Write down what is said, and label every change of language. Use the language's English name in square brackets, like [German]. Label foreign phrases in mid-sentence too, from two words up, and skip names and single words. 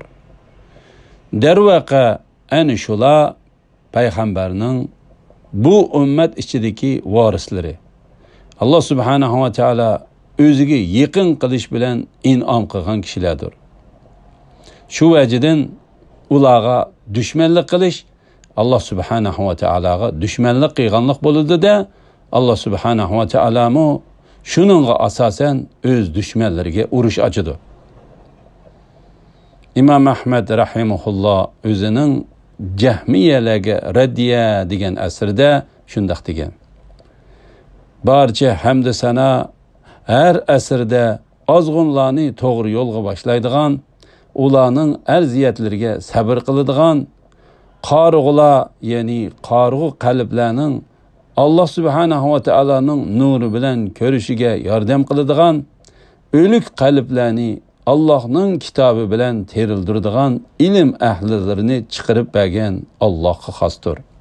[Uzbek] Darvaqa ana shular payg'ambarning bu ummat ichidagi varislari. Allah [Arabic] سبحانه وتعالى [Uzbek] o'ziga yaqin qilish bilan in'om qilgan kishilardir. Shu vajidan ularga dushmanlik qilish Allah [Arabic] سبحانه وتعالى [Uzbek] dushmanlik qilganlik bo'ladi-da, Allah [Arabic] سبحانه وتعالى [Uzbek] shuningga asosan o'z dushmanlariga urush ochadi. İmam Ahmed rahimahulloh o'zining Jahmiyalarga raddiya degan asrida shunday degan. Barcha hamd sana her asrda ozg'unlarni to'g'ri yo'lga boshlaydigan, ularning arziyatlariga sabr qiladigan, qarg'ular, ya'ni qarg'u qalblarning Allah [Arabic] سبحانه وتعالى [Uzbek] nuri bilan ko'rishiga yordam qiladigan, o'lik qalblarni Allah'ның kitobi bilan terildiradigan ilm ahlilarini chiqarib bergan Allohga xosdir.